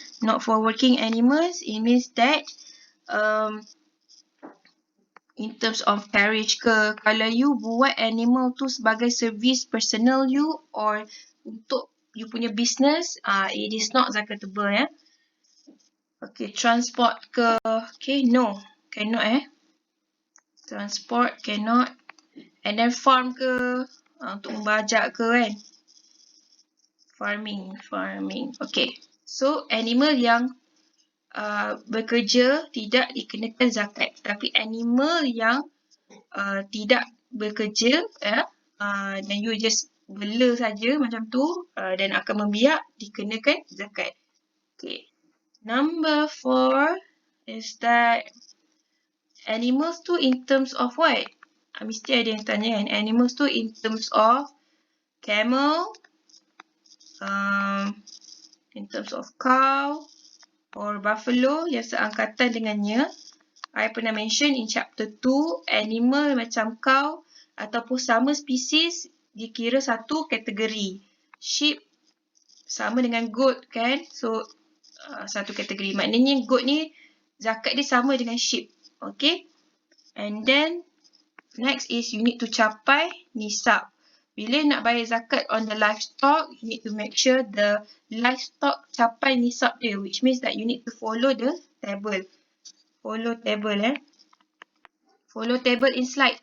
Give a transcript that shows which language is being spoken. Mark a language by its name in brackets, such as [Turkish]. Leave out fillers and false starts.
[English] Not for working animals, it means that in terms of carriage [Malay] ke, kalau [English] you [Malay] buat animal tu sebagai [English] service personal you or [Malay] untuk you punya [English] business, it is not zakatable, ya. Okay, transport ke, okay, no, cannot transport cannot. And then farm [Malay] ke, untuk membajak ke kan, farming. Okay, so animal yang bekerja tidak dikenakan zakat, tapi animal yang tidak bekerja dan [English] you just [Malay] bela saja macam tu dan akan membiak, dikenakan zakat. Okay. [English] Number 4 is that animals [Malay] tu [English] in terms of what? [Malay] Mesti ada yang tanya kan. [English] Animals tu in terms of camel, in terms of cow or buffalo [Malay] yang seangkatan dengannya. [English] I [Malay] pernah [English] mention in chapter 2, [Malay] animal macam cow ataupun sama spesies dikira satu kategori. Sheep sama dengan goat kan. [English] So [Malay] satu kategori. Maknanya goat ni zakat dia sama dengan sheep. [English] Okay. And then next is you need to [Malay] capai nisab. Bila nak bayar zakat [English] on the livestock, you need to make sure the livestock [Malay] capai nisab dia, [English] which means that you need to follow the table. Follow table Follow table in slide.